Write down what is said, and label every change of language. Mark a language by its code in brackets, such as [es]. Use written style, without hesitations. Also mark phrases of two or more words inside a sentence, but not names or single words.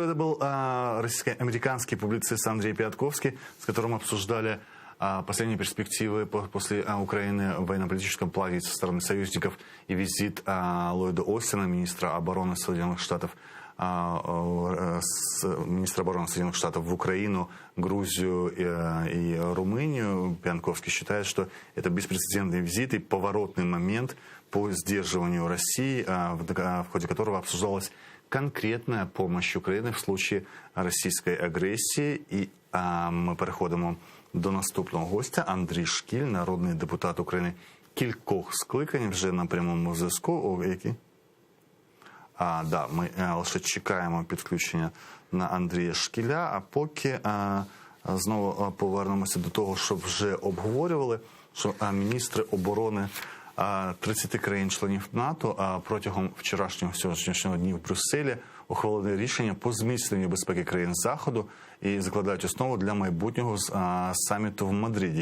[ru] Это был российско-американский публицист Андрей Пятковский, с которым обсуждали последние перспективы после Украины в военно-политическом плане со стороны союзников и визит Ллойда Остина, министра обороны Соединенных Штатов, в Украину, Грузию и Румынию. Пятковский считает, что это беспрецедентный визит и поворотный момент по сдерживанию России, в ходе которого обсуждалась конкретная помощь Украині в случае [uk] російської агресії. І ми переходимо до наступного гостя. Андрій Шкіль, народний депутат України кількох скликань, вже на прямому зв'язку. Які? Ми лише чекаємо підключення на Андрія Шкіля, а поки знову повернемося до того, що вже обговорювали, що міністри оборони 30 країн-членів НАТО протягом вчорашнього сьогоднішнього дня в Брюсселі ухвалили рішення по зміцненню безпеки країн Заходу і закладають основу для майбутнього саміту в Мадриді.